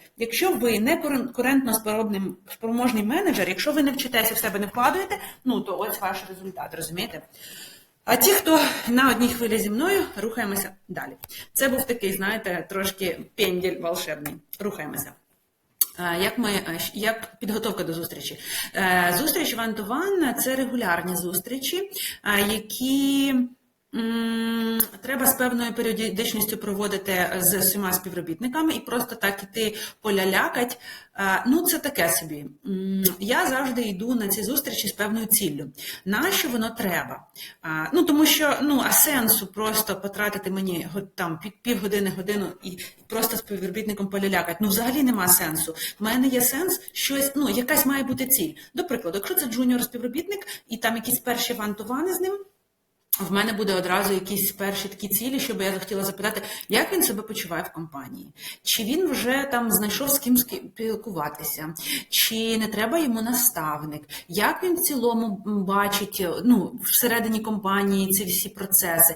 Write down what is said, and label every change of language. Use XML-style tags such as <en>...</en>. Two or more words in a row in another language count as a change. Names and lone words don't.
<uk>Якщо ви не конкурентно спроможний менеджер, якщо ви не вчитеся в себе, не вкладуєте, то ось ваш результат, розумієте? А ті, хто на одній хвилі зі мною, рухаємося далі. Це був такий, знаєте, трошки пенділь волшебний. Рухаємося. Як підготовка до зустрічі? Зустріч</uk> <en>one-to-one –</en> <uk>це регулярні зустрічі, які треба з певною періодичністю проводити з усіма співробітниками і просто так іти полялякать. Це таке собі. Я завжди йду на ці зустрічі з певною ціллю. Нащо воно треба? Тому що, а сенсу просто потратити мені там півгодини, годину і просто з співробітником полялякати, взагалі нема сенсу. В мене є сенс щось, якась має бути ціль. До прикладу, якщо це джуніор співробітник і там якісь перші</uk> <en>one-to-one</en> <uk>з ним, в мене буде одразу якісь перші такі цілі, щоб я захотіла запитати, як він себе почуває в компанії, чи він вже там знайшов з ким спілкуватися, чи не треба йому наставник, як він в цілому бачить, ну, всередині компанії ці всі процеси.</uk>